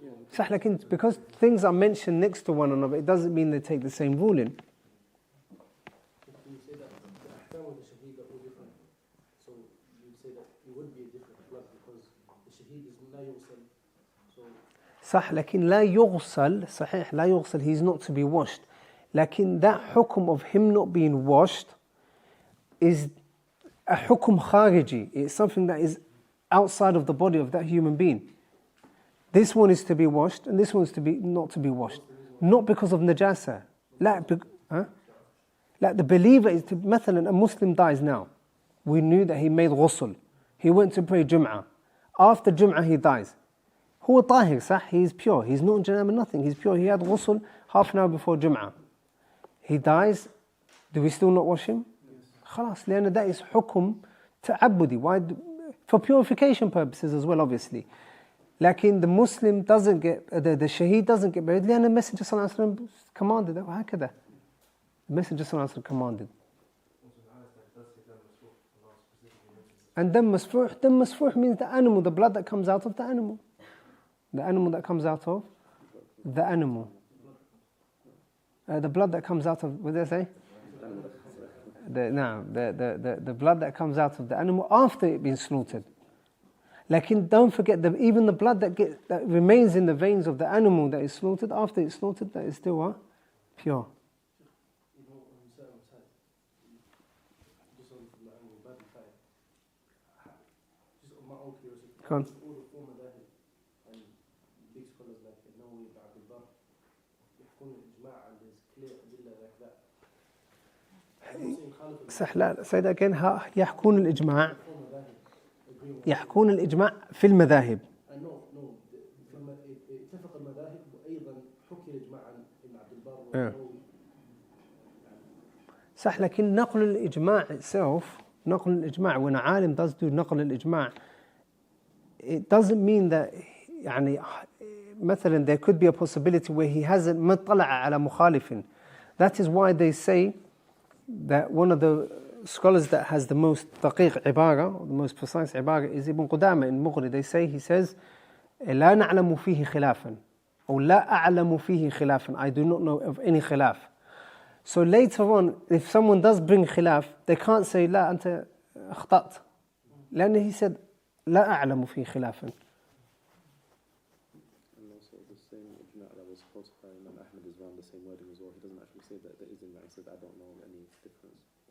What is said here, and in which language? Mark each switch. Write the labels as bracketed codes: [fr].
[ar] صح, [en] like because things are mentioned next to one another, it doesn't mean they take the same ruling. You say that the ahkam of the shaheed are all different, so you'd say that it would be a different blood because the shaheed is la yughsal. So [ar] صح, لكن لا يغسل, صحيح, لا يغسل, [en] he's not to be washed. [ar] لكن [en] that hukum of him not being washed is a hukum khariji. It's something that is outside of the body of that human being. This one is to be washed and this one is to be not to be washed. Not because of najasah. Like the believer is to, [ar] مثلا, [en] a Muslim dies now. We knew that he made ghusl. He went to pray Jum'ah. After Jum'ah he dies. Huwa tahir, [ar] صح? [en] He is pure. He's not in janaba, nothing. He's pure. He had ghusl half an hour before Jum'ah. He dies. Do we still not wash him? [ar] خلاص, لأن [en] that is hukum ta'abbudi. Why? For purification purposes as well, obviously. Lakin the Muslim doesn't get, the shaheed doesn't get buried. [ar] لأن [en] the Messenger صلى الله عليه وسلم commanded that. [ar] وهكذا. [en] The Messenger صلى الله عليه وسلم commanded. And dam masfuh means the animal, the blood that comes out of the animal. The animal that comes out of the animal. The blood that comes out of, what did I say? The blood that comes out of the animal after it being slaughtered. Lakin don't forget that even the blood that remains in the veins of the animal that is slaughtered, after it's slaughtered, that is still what? Pure. Go on. [ar] صح, لا, [en] say that again. [ar] يحكون الإجماع. يحكون الإجماع في المذاهب. اتفق المذاهب وأيضا حكي الإجماع عن ابن عبد البر. صح, لكن نقل الإجماع [en] itself, [ar] نقل الإجماع, [en] when a عالم does do نقل الإجماع, it doesn't mean that [ar] يعني مثلا [en] there could be a possibility where he hasn't [ar] مطلع على مخالف. [en] That is why they say that one of the scholars that has the most daqiq ibara, or the most precise ibara, is Ibn Qudama in Mughni. He says, [ar] لا نعلم فيه خلافا, or لا أعلم فيه خلافا. [en] I do not know of any khilaf. So later on, if someone does bring khilaf, they can't say [ar] لا أنت أخطأت. لأن [en] he said [ar] لا أعلم فيه خلافا. [en] And also the same ijma' that was quoted by Imam Ahmad is around the same wording as well. He doesn't actually say that there is ijma', he says I don't know any difference.